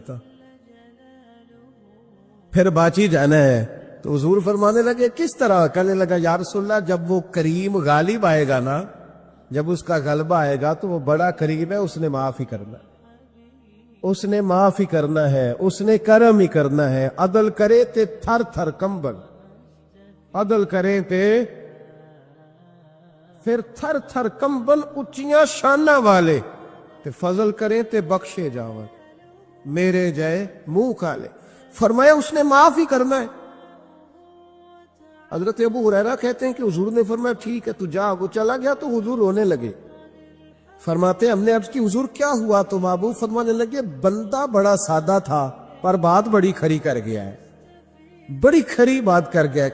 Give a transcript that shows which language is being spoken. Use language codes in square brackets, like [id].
[ur] تھا پھر باچی جانا ہے. تو حضور فرمانے لگے کس طرح؟ کہنے لگا یا رسول اللہ جب وہ کریم غالب آئے گا نا, جب اس کا غلبہ آئے گا تو وہ بڑا کریم ہے, اس نے معاف ہی کرنا, اس نے معاف ہی کرنا ہے, اس نے کرم ہی کرنا ہے. [pa] عدل کرے تے تھر تھر کمبل, عدل کرے تے پھر تھر تھر کمبل, اچیاں شانہ والے تے فضل کریں تے بخشے جاون, میرے جائے منہ کھالے. [ur] فرمایا اس نے معاف ہی کرنا ہے. حضرت ابو ہریرہ کہتے ہیں کہ حضور نے فرمایا ٹھیک ہے تو جا. وہ چلا گیا تو حضور رونے لگے. فرماتے ہم نے عرض کی حضور کیا ہوا؟ تو محبوب فرمانے لگے بندہ بڑا سادہ تھا پر بات بڑی کھری کر گیا ہے, بڑی کھری بات کر گیا ہے.